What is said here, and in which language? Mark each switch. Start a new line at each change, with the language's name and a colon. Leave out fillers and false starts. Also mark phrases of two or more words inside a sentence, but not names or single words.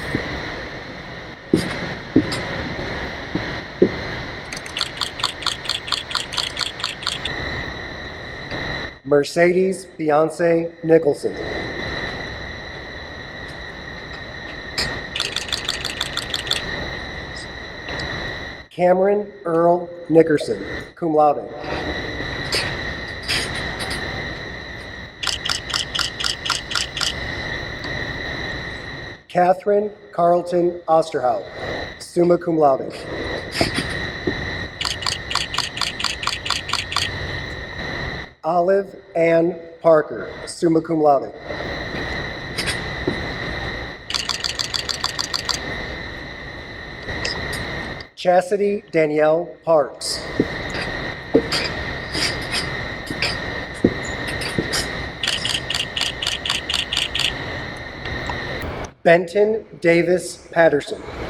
English: Mercedes Beyonce Nicholson. Cameron Earl Nickerson,
Latin: cum laude.
English: Catherine Carlton Osterhout,
Latin: summa cum laude.
English: Olive Ann Parker,
Latin: summa cum laude.
English: Chastity Danielle Parks. Benton Davis Patterson.